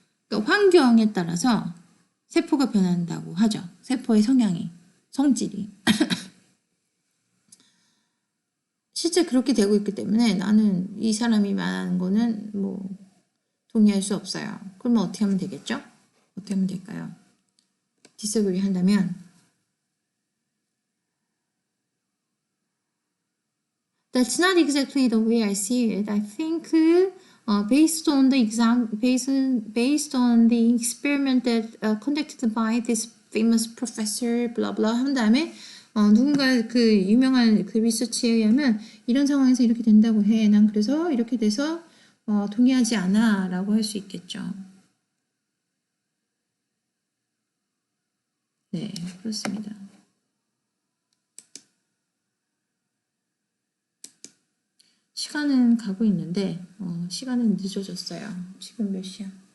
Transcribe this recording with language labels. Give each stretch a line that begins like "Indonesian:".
Korean: 그러니까 환경에 따라서 세포가 변한다고 하죠. 세포의 성향이, 성질이. 실제 그렇게 되고 있기 때문에 나는 이 사람이 말하는 거는 뭐 동의할 수 없어요. 그러면 어떻게 하면 되겠죠? 어떻게 하면 될까요? 디스그리 한다면
English: That's not exactly the way I see it. I think based on the based on the experiment that conducted by this famous professor, blah blah
Korean: 한 다음에 누군가 그 유명한 그 리서치에 의하면 이런 상황에서 이렇게 된다고 해. 난 그래서 이렇게 돼서 동의하지 않아라고 할 수 있겠죠. 네, 그렇습니다. 시간은 가고 있는데 시간은 늦어졌어요. 지금 몇 시야?